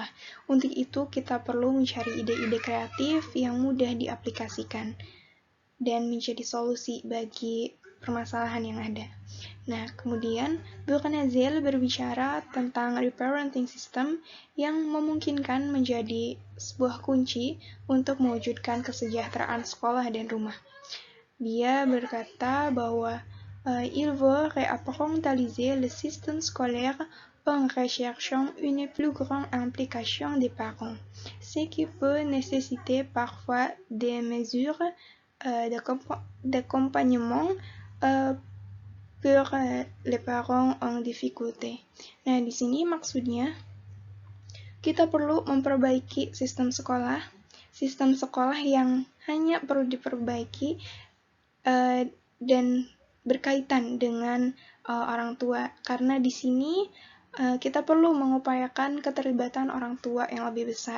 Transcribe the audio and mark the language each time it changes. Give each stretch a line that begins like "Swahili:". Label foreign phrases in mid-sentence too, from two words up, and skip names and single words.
Indonesian: Untuk itu, kita perlu mencari ide-ide kreatif yang mudah diaplikasikan dan menjadi solusi bagi permasalahan yang ada. Nah, kemudian Bournazel berbicara tentang
English: reparenting system
Indonesian: yang memungkinkan menjadi sebuah kunci untuk mewujudkan kesejahteraan sekolah dan rumah. Dia berkata bahwa
French: il veut réapparentaliser le système scolaire en recherchant une plus grande implication des parents, ce qui peut nécessiter parfois des mesures d'accompagnement pour les parents en difficulté.
Indonesian: Nah, di sini maksudnya kita perlu memperbaiki sistem sekolah yang hanya perlu diperbaiki dan berkaitan dengan orang tua, karena di sini kita perlu mengupayakan keterlibatan orang tua yang lebih besar.